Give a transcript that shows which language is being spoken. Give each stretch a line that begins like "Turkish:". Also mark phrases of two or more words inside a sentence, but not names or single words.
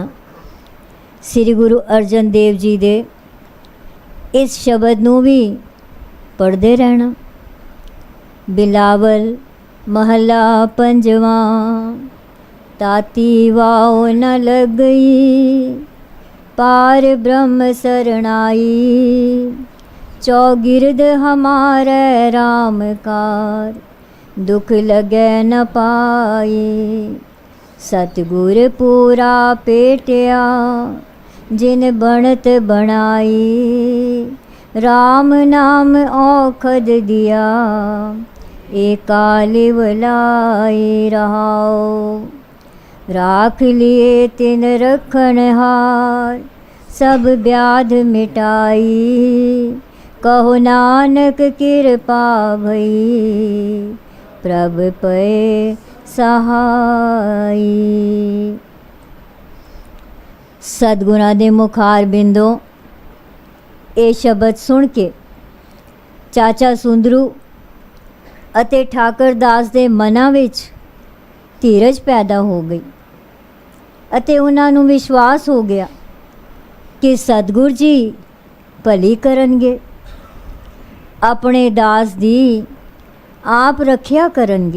Punjabi: ਸ੍ਰੀ ਗੁਰੂ ਅਰਜਨ ਦੇਵ ਜੀ ਦੇ ਇਸ ਸ਼ਬਦ ਨੂੰ ਵੀ ਪੜ੍ਹਦੇ ਰਹਿਣਾ। ਬਿਲਾਵਲ ਮਹੱਲਾ ਪੰਜਵਾਂ। ਤਾਤੀ ਵਾਓ ਨ ਲੱਗਈ,
Hindi: पार ब्रह्म शरणाई, चौगिर्द हमारे राम कार, दुख लगे न पाई। सतगुर पूरा पेटिया, जिन बनत बनाई, राम नाम औखद दिया, एकाल वलाई रहाओ। राख लिए तिन रखन हार, सब व्याध मिटाई, कहो नानक कृपा भई, प्रभ पए सहाई।
Punjabi: सतगुਰਾਂ ਦੇ ਮੁਖਾਰ ਬਿੰਦੋਂ ਇਹ ਸ਼ਬਦ ਸੁਣ ਕੇ ਚਾਚਾ ਸੁੰਦਰੂ ਅਤੇ ਠਾਕਰ ਦਾਸ ਦੇ ਮਨਾਂ ਵਿੱਚ ਧੀਰਜ ਪੈਦਾ ਹੋ ਗਈ ਅਤੇ ਉਹਨਾਂ ਨੂੰ ਵਿਸ਼ਵਾਸ ਹੋ ਗਿਆ ਕਿ ਸਤਿਗੁਰ ਜੀ ਭਲੀ ਕਰਨਗੇ, ਆਪਣੇ ਦਾਸ ਦੀ ਆਪ ਰੱਖਿਆ ਕਰਨਗੇ।